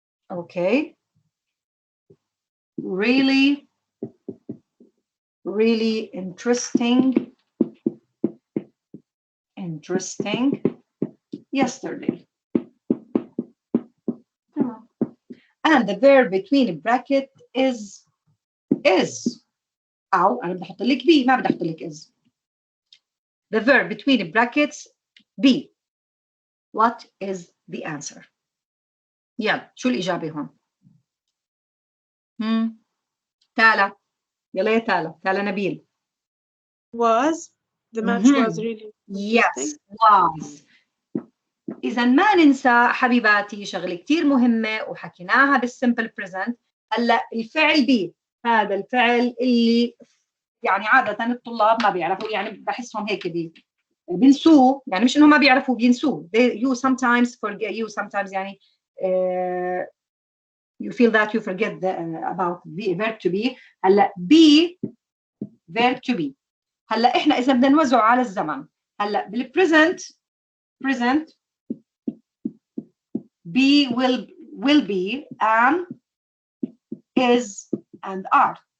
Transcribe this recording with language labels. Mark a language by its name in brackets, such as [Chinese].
[English] Okay. Really, really interesting. Interesting. Yesterday. And the verb between bracket is. [Arabic] أو أنا بدي أحط لك be ما بدي أحط لك is. [English] The verb between brackets be. What is the answer? [Arabic] يلا شو الإجابة هون؟ تالا يلا يا تالا نبيل. [English] Was. The match was really Yes, interesting. was. [Arabic] إذا ما ننسى حبيباتي شغلة كتير مهمة وحكيناها بالsimple present. هلا الفعل be هذا الفعل اللي يعني عادة الطلاب ما بيعرفوا يعني بحسهم هيك بينسوه يعني مش إنه ما بيعرفوا بينسوه. [English] You sometimes forget you sometimes يعني you feel that you forget about the verb to be. [Arabic] هلا be verb to be. هلا إحنا إذا بدنا نوزعه على الزمن هلا بال [English] present present be will be am is and are.